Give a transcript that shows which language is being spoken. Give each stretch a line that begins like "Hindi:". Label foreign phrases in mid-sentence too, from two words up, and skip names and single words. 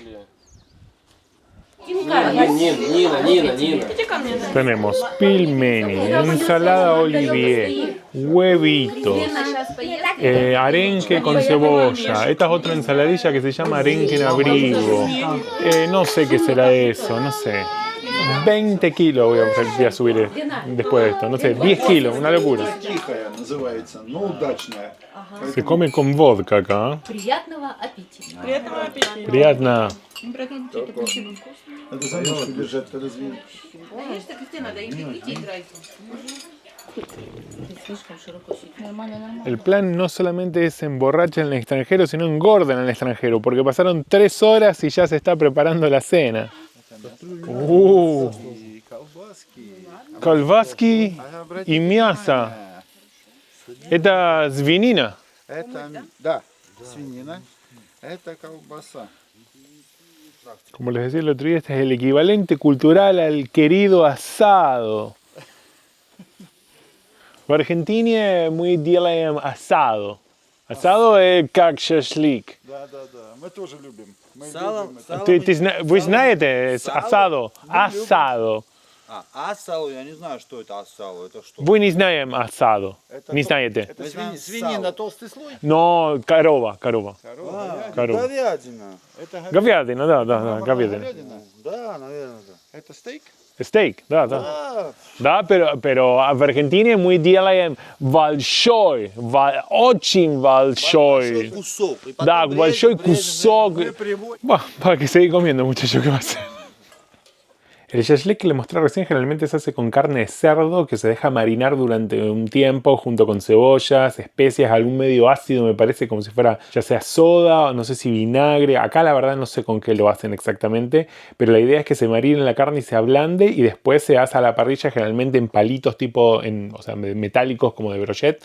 Spanish: Tenemos pilmeni, ensalada olivier, huevito, arenque con cebolla. Esta es otra ensaladilla que se llama arenque en abrigo. No sé qué será eso, no sé. 20 kilos voy a subir después de esto, no sé, 10 kilos, una locura.
Russian: Тихая называется, но удачная.
Spanish: Se come con vodka acá.
Russian: Приятного аппетита. Приятного аппетита. Приятно. Это замочку держать, когда звенит. Конечно, везде надо им детей играть. Слишком широко сидит. Нормально, нормально.
Spanish: El plan no solamente es emborrachar en el extranjero, sino engordan en el extranjero, porque pasaron 3 horas y ya se está preparando la cena.
Russian: Колбаски и мясо. Это свинина. Это, да, свинина. Это колбаса.
Spanish: Como les decía el otro día, este es el equivalente cultural al querido asado.
Russian: В Аргентине мы делаем asado.
Spanish: Asado es
Russian: как шашлык. Да, да, да. Мы тоже любим. Мы Салом, любим. Вы знаете,
Spanish: es asado. Asado.
Russian: асало, я не знаю, что это асало, это что? Вы не знаем asado. Не знаете. Это Мы знаем свинина, сало. толстый слой. No, корова. Корова. Корова. Говядина. Это Говядина, да, говядина. говядина. Да, наверное, да. Это стейк? Steak, да. А, Да, pero в Аргентине мы делаем большой, очень большой большой. кусок. И потом Да, режем, большой режем, кусок. Приводим.
Spanish: Para que siga comiendo, muchachos, ¿qué va a hacer? El shashlik que les mostré recién generalmente se hace con carne de cerdo que se deja marinar durante un tiempo junto con cebollas, especias, algún medio ácido, me parece como si fuera ya sea soda o no sé si vinagre. Acá la verdad no sé con qué lo hacen exactamente, pero la idea es que se marine la carne y se ablande y después se asa a la parrilla generalmente en palitos tipo, o sea, metálicos como de brochet.